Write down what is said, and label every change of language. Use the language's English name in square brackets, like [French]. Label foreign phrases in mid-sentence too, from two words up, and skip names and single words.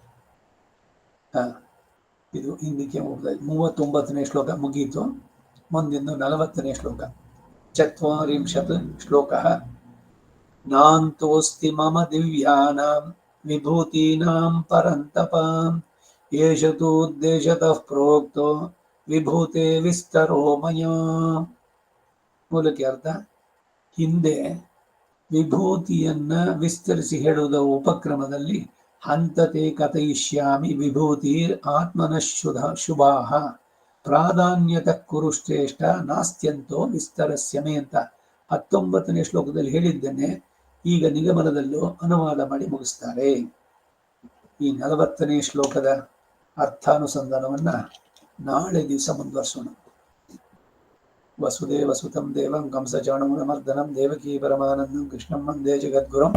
[Kannada] ಇದು ಹಿಂದಕ್ಕೆ ಹೋಗ್ತಾಯಿದ್ದು 39ನೇ ಶ್ಲೋಕ ಮುಗೀತು. ಮುಂದಿನ 40ನೇ ಶ್ಲೋಕ. 40 ಶ್ಲೋಕ. [Sanskrit] ನಾಂತೋಸ್ತಿ ಮಮ ದಿವ್ಯಾನಾಂ ವಿಭೂತೀನಾಂ ಪರಂತಪ ಏಷ ತು ಉದ್ದೇಶತಃ ಪ್ರೋಕ್ತೋ ವಿಭೂತೆ ವಿಸ್ತರೋ ಮಯ. [Kannada] ಮೂಲಕ್ಕೆ ಅರ್ಥ, ಹಿಂದೆ ವಿಭೂತಿಯನ್ನ ವಿಸ್ತರಿಸಿ ಹೇಳುವುದ ಉಪಕ್ರಮದಲ್ಲಿ [Sanskrit] ಹಂತತೆ ಕಥಯಿಷ್ಯಾಮಿ ವಿಭೂತಿರ್ ಆತ್ಮನಃ ಶುಭಾಹ ಪ್ರಾಧಾನ್ಯತ ಕುರು ಶ್ರೇಷ್ಠ ನಾಸ್ತ್ಯಂತೋ ವಿಸ್ತರಸ್ಯಮೆ [Kannada] ಅಂತ 19ನೇ ಶ್ಲೋಕದಲ್ಲಿ ಹೇಳಿದ್ದೇನೆ. ಈಗ ನಿಗಮನದಲ್ಲೂ ಅನುವಾದ ಮಾಡಿ ಮುಗಿಸ್ತಾರೆ. ಈ 40ನೇ ಶ್ಲೋಕದ ಅರ್ಥಾನುಸಂಧಾನವನ್ನ ನಾಳೆ ದಿವಸ ಮುಂದುವರ್ಸೋಣ. [Sanskrit] ವಸುದೇವ ಸುತಂ ದೇವಂ ಕಂಸಚಾಣೂರಮರ್ದನಂ ದೇವಕೀ ಪರಮಾನಂದಂ ಕೃಷ್ಣಂ ವಂದೇ ಜಗದ್ಗುರುಂ.